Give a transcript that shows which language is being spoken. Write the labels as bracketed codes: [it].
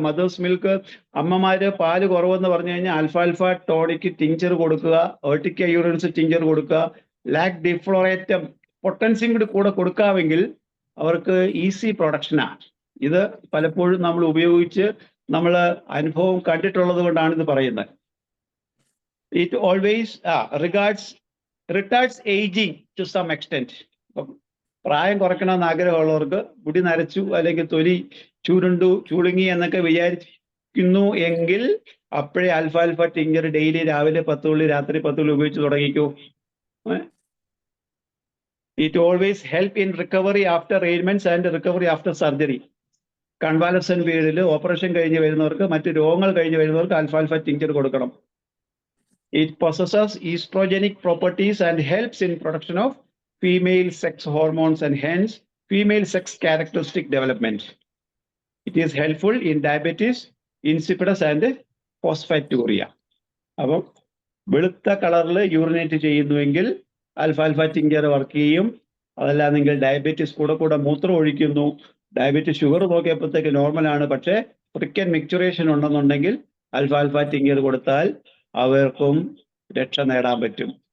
[en] mother's milk [ml] പാല് കുറവെന്ന് പറഞ്ഞു കഴിഞ്ഞാൽ ആൽഫ ടോണിക് ടിഞ്ചർ കൊടുക്കുക, ഓർട്ടിക്ക യൂറൻസ് ടിഞ്ചർ കൊടുക്കുക, ലാക് ഡിഫ്ലോറേറ്റം പൊട്ടൻസിയും കൂടെ കൊടുക്കാമെങ്കിൽ അവർക്ക് ഈസി പ്രൊഡക്ഷനാണ്. ഇത് പലപ്പോഴും നമ്മൾ ഉപയോഗിച്ച് നമ്മൾ അനുഭവം കണ്ടിട്ടുള്ളത് കൊണ്ടാണ് ഇത് പറയുന്നത്. [en] It always retards aging to some extent. [ml] പ്രായം കുറയ്ക്കണമെന്ന് ആഗ്രഹമുള്ളവർക്ക്, മുടി നരച്ചു അല്ലെങ്കിൽ തൊലി ചുളുങ്ങി എന്നൊക്കെ വിചാരിക്കുന്നു എങ്കിൽ അപ്പോഴേ ആൽഫ ടിഞ്ചർ ഡെയിലി രാവിലെ 10 തുള്ളി രാത്രി 10 തുള്ളി ഉപയോഗിച്ച് തുടങ്ങിക്കൂ. [en] It always help in recovery after ailments and recovery after surgery. [ml] Convalescent പീരീഡിൽ ഓപ്പറേഷൻ കഴിഞ്ഞ് വരുന്നവർക്ക്, മറ്റ് രോഗങ്ങൾ കഴിഞ്ഞ് വരുന്നവർക്ക് ആൽഫ ടിഞ്ചർ കൊടുക്കണം. [en] It possesses estrogenic properties and helps in production of female sex hormones and hence female sex characteristic development. It is helpful in diabetes insipidus and phosphaturia. [ml] അപ്പം വെളുത്ത കളറിൽ യൂറിനേറ്റ് ചെയ്യുന്നുവെങ്കിൽ ആൽഫ ടിഞ്ചർ വർക്ക് ചെയ്യും. അതല്ല നിങ്ങൾ diabetes കൂടെ മൂത്രം ഒഴിക്കുന്നു, diabetes sugar നോക്കിയപ്പോഴത്തേക്ക് നോർമലാണ്, പക്ഷേ ഫ്രിക്കൻ മിക്ചറേഷൻ ഉണ്ടെന്നുണ്ടെങ്കിൽ ആൽഫ ടിഞ്ചർ കൊടുത്താൽ അവർക്കും രക്ഷ നേടാൻ പറ്റും.